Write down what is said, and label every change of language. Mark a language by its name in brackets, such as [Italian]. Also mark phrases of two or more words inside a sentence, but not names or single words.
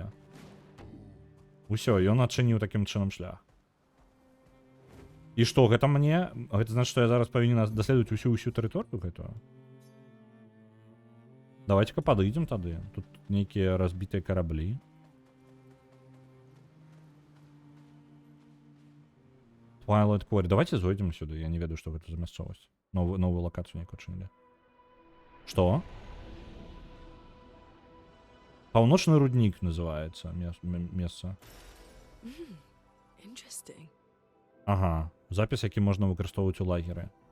[Belarusian] Усё, ён адчыніў такім чынам шлях. І што, гэта мне? Гэта значыць, што я зараз павінен даследаваць усю тэрыторыю гэтую? Давайте-ка падыдзем тады. Тут нейкія разбітыя караблі. Twilight Quarry. Давайте зойдзем сюды. Я не ведаю, што гэта за мясцовасць. Новую лакацыю нейкую чынілі. Што? Паўночны руднік называецца месца. Interesting. Ага. Запіс, які можна выкарыстоўваць у лагеры.